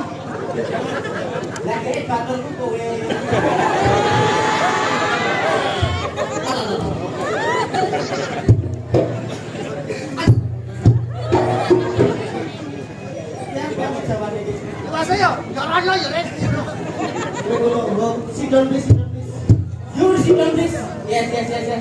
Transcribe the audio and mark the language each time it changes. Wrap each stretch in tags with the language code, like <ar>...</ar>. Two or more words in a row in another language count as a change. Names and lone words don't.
<jv>Lah kene baturku kowe. Mas yo, yo rono yo rek.</jv> <en>Sit down please, sit down please. You sit down please. Yes.</en>